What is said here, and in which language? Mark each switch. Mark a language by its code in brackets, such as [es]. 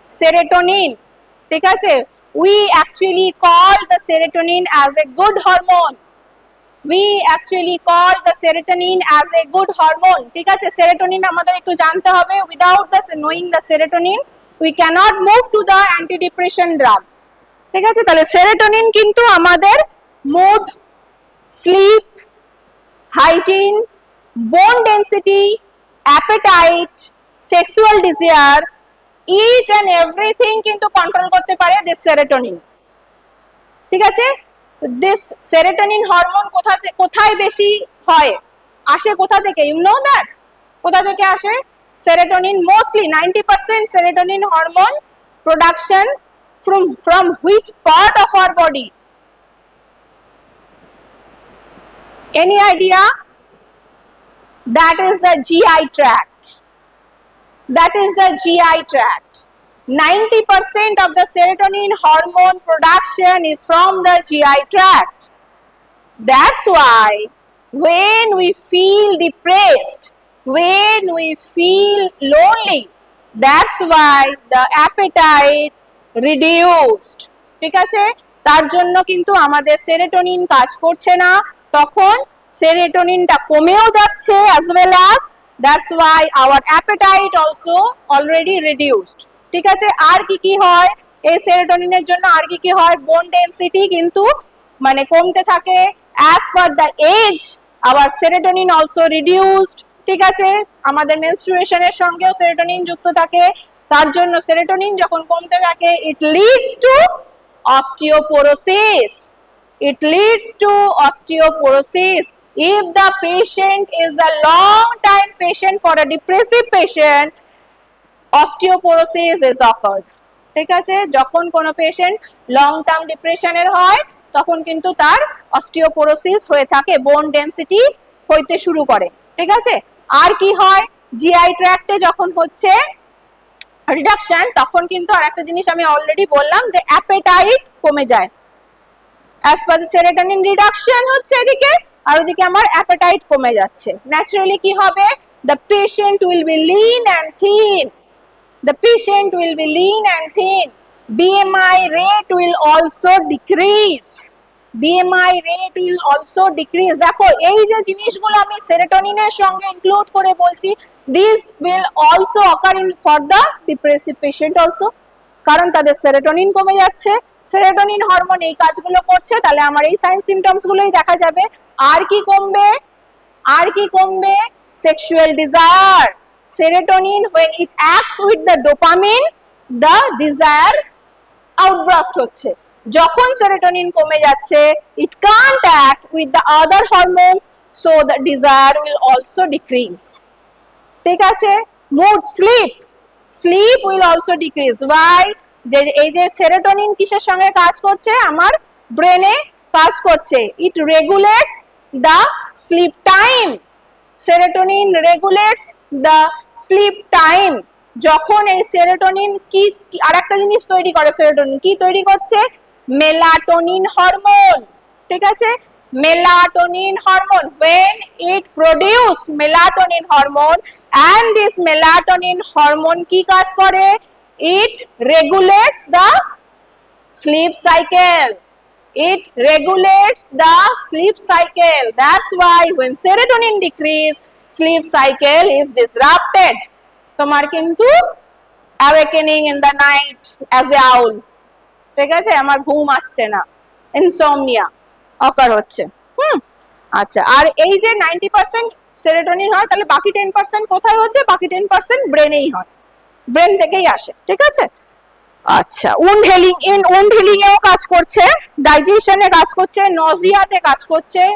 [en] serotonin, [bn] ঠিক আছে, [en] we actually call the serotonin as a good hormone. We actually call the serotonin as a good hormone. [bn] ঠিক আছে, serotonin আমাদের একটু জানতে হবে। [en] without the knowing the serotonin we cannot move to the antidepressant drug. [bn] ঠিক আছে, তাহলে serotonin কিন্তু আমাদের মুড, স্লিপ, হাইজিন, বোন density, appetite, sexual desire, [en] each and everything [bn] কিন্তু কন্ট্রোল করতে পারে দিস সেরোটোনিন। ঠিক আছে, দিস সেরোটোনিন হরমোন কোথায় বেশি হয়, আসে কোথা থেকে? [en] you know that, [bn] কোথা থেকে আসে? [en] Serotonin mostly 90% serotonin hormone production from which part of our body? Any idea? That is the GI tract. That is the GI tract. 90% of the serotonin hormone production is from the GI tract. That's why when we feel depressed, when we feel lonely, that's why the appetite reduced. [bn] ঠিক আছে, তার জন্য কিন্তু আমাদের serotonin কাজ করছে না, তখন সেরোটোনিনটা কমেও যাচ্ছে [en] as well as that's why our appetite also already reduced. [bn] ঠিক আছে, আর কি হয় এই সেরোটোনিনের জন্য? আর কি হয়? বোন ডেনসিটি কিন্তু মানে কমতে থাকে। [en] as per the age our serotonin also reduced. [bn] ঠিক আছে, আমাদের মেনস্ট্রুয়েশনের সঙ্গেও সেরোটোনিন যুক্ত থাকে, তার জন্য সেরোটোনিন যখন কমতে থাকে [en] it leads to osteoporosis. It leads to osteoporosis. If the patient is a long time patient, for a depressive patient, osteoporosis is occurred. [bn] ঠিক আছে, যখন কোনো পেশেন্ট লং টার্ম ডিপ্রেশনের হয় তখন কিন্তু তার অস্টিওপোরোসিস হয়ে থাকে, বোন ডেনসিটি হইতে শুরু করে। ঠিক আছে, আর কি হয়? জিআই ট্র্যাক্টে যখন হচ্ছে রিডাকশন, তখন কিন্তু আরেকটা জিনিস আমি অলরেডি বললাম যে অ্যাপেটাইট কমে যায়। [en] as per the serotonin reduction [bn] হচ্ছে এদিকে, আর ওদিকে আমার অ্যাপেটাইট কমে যাচ্ছে। [en] naturally [bn] কি হবে? [en] The patient will be lean and thin. The patient will be lean and thin. BMI rate will also decrease. BMI rate will also decrease. [bn] দেখো এই যে জিনিসগুলো আমি সেরোটোনিনের সঙ্গে ইনক্লুড করে বলছি, [en] this will also occur in for the depressive patient also, [bn] কারণ তাদের সেরোটোনিন কমে যাচ্ছে। সেরোটোনিন হরমোন এই কাজগুলো করছে, তাহলে আমার এই সাইন সিমটমস গুলোই দেখা যাবে। আর কি কমবে? আর কি কমবে? Sexual desire. [en] Serotonin, when it acts with the dopamine, the desire outburst হচ্ছে। [bn] যখন সেরোটোনিন কমে যাচ্ছে, [en] it can't act with the other hormones, so the desire will also decrease. [bn] ঠিক আছে, [en] mood, sleep will also decrease. Why? [bn] যে এই যে serotonin কিসের সঙ্গে কাজ করছে? আমার ব্রেনে কাজ করছে। [en] It regulates the sleep time. Serotonin regulates the sleep time. [bn] যখন এই সেরোটোনিন কি আরেকটা জিনিস তৈরি করে, সেরোটোনিন কি তৈরি করছে? Melatonin hormone. ঠিক আছে, [en] melatonin hormone, when it produce melatonin hormone, and this melatonin hormone [bn] কি কাজ করে? [en] It regulates the sleep cycle. It regulates the sleep cycle. That's why when serotonin decrease, sleep cycle is disrupted. [bn] তোমার কিন্তু [en] awakening in the night as a owl. [bn] ঠিক আছে, আমার ঘুম আসছে না, ইনসমনিয়া অকার হচ্ছে। আচ্ছা, আর এই যে 90% সেরোটোনিন হয়, তাহলে বাকি 10% কোথায় হচ্ছে? বাকি 10% ব্রেনেই হয়, ব্রেন থেকেই আসে। ঠিক আছে, আচ্ছা, উন্ড হিলিং এও কাজ করছে, ডাইজেশনে কাজ করছে, নজিয়াতে কাজ করছে।